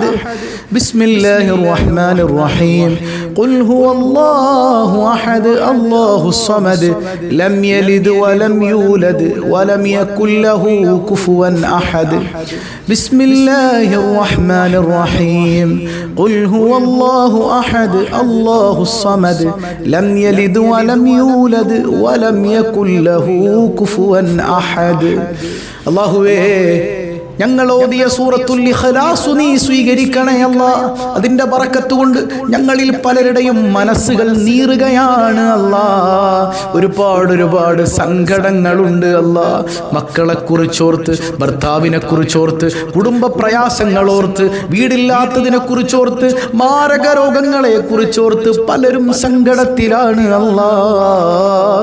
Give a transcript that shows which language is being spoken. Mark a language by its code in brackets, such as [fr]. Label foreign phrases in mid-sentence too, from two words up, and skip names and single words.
[ar] بسم الله الرحمن الرحيم قل هو الله أحد الله الصمد لم يلد ولم يولد ولم يكن له كفوا أحد. بسم الله الرحمن الرحيم قل هو الله أحد الله الصمد لم يلد ولم يولد ولم يكن له كفوا أحد. [ml] الله ഞങ്ങൾ ഓതിയ സൂറത്തുൽ ഇഖ്ലാസ് നീ സ്വീകരിക്കണേ അല്ലാഹ്. അതിന്റെ ബറക്കത്ത് കൊണ്ട് ഞങ്ങളിൽ പലരുടെയും മനസ്സുകൾ നീറുകയാണ് അല്ലാഹ്. ഒരുപാട് സങ്കടങ്ങളുണ്ട് അല്ലാഹ്. മക്കളെ കുറിച്ചോർത്ത്, ഭർത്താവിനെ കുറിച്ചോർത്ത്, കുടുംബ പ്രയാസങ്ങളോർത്ത്, വീടില്ലാത്തതിനെ കുറിച്ചോർത്ത്, മാരക രോഗങ്ങളെ കുറിച്ചോർത്ത് പലരും സങ്കടത്തിലാണ് അല്ലാഹ്.